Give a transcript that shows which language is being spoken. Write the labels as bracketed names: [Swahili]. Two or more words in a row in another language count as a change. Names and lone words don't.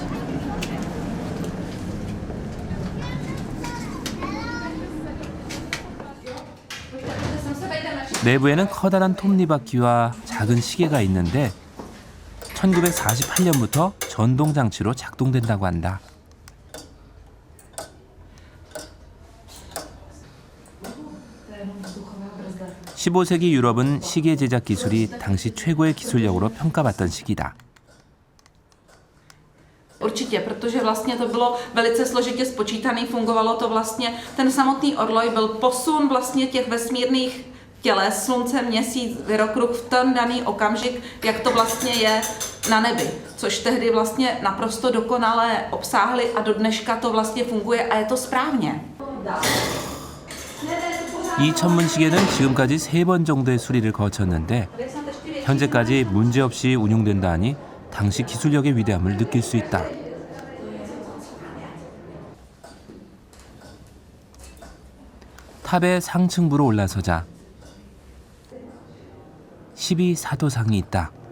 [Korean] 내부에는 커다란 톱니바퀴와 작은 시계가 있는데 1948년부터 전동장치로 작동된다고 한다. 15세기 유럽은 시계 제작 기술이 당시 최고의 기술력으로 평가받던 시기다. [Czech] Určitě, protože vlastně to bylo velice složitě spočítané, fungovalo to vlastně, ten samotný orloj byl posun vlastně těch vesmírných těles, slunce, měsíc, věrokruh v ten daný okamžik, jak to vlastně je na nebi, což tehdy vlastně naprosto dokonale obsáhli a do dneška to vlastně funguje a je to správně. [Korean] 이 천문시계는 지금까지 3번 정도의 수리를 거쳤는데 현재까지 문제없이 운용된다 하니 당시 기술력의 위대함을 느낄 수 있다. 탑의 상층부로 올라서자 12사도상이 있다.